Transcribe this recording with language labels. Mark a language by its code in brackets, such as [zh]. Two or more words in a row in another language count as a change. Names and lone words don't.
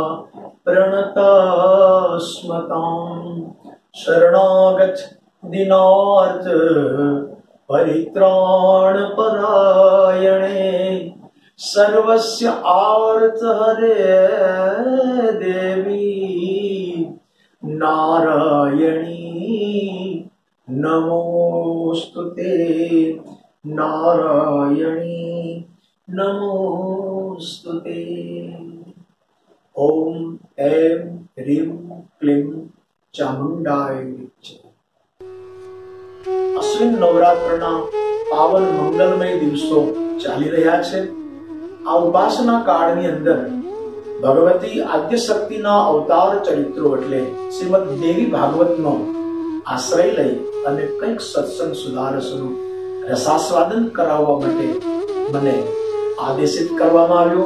[sa] प्रणतास्मतां शरणागत दीनार्थ परित्राण परायणे सर्वस्य आर्त हरे देवी नारायणी नमोस्तुते नारायणी नमोस्तुते। ओम ऐं ह्रीं क्लीं चामुंडाय नमः। [gu] અશ્વિન નવરાત્રના પાવન મંગલમય દિવસો ચાલી રહ્યા છે। આ ઉપાસના કાળની અંદર ભગવતી આદ્ય શક્તિના અવતાર ચરિત્રો એટલે શ્રીમદ દેવી ભાગવતનો આશ્રય લઈ અને કંઈક સત્સંગ સુધારસનું રસાસ્વાદન કરાવવા માટે મને આદેશિત કરવામાં આવ્યો।